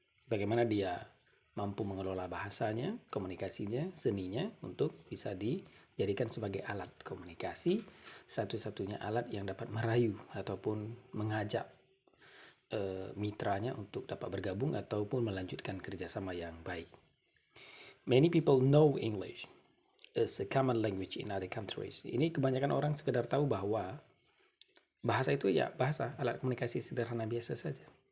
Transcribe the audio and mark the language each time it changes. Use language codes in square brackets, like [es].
[id] Bagaimana dia mampu mengelola bahasanya, komunikasinya, seninya untuk bisa dijadikan sebagai alat komunikasi, satu-satunya alat yang dapat merayu ataupun mengajak mitranya untuk dapat bergabung ataupun melanjutkan kerjasama yang baik. [en] Many people know English is a common language in other countries. [id] Ini kebanyakan orang sekedar tahu bahwa bahasa itu ya bahasa, alat komunikasi sederhana biasa saja.